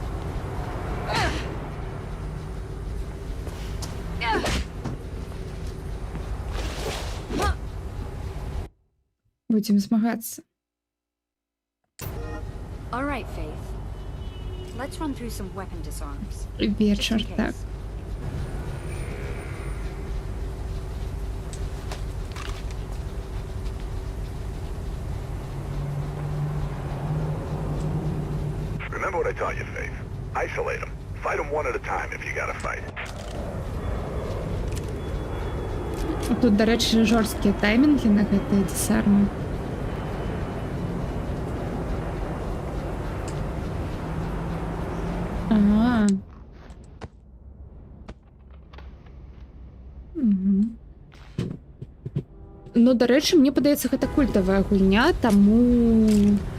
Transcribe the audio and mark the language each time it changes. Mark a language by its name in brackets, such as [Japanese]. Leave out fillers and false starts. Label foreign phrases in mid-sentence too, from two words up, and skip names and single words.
[Belarusian] Будзем змагацца. Вечар, так. [English] Remember what I taught you, Faith. Isolate them. Fight them one at a time if you gotta fight. [Belarusian] Тут, дарэчы, жорсткія таймінгі на гэтыя десармы. Ага. Ну, дарэчы, мне падаецца, гэта культавая гульня, таму...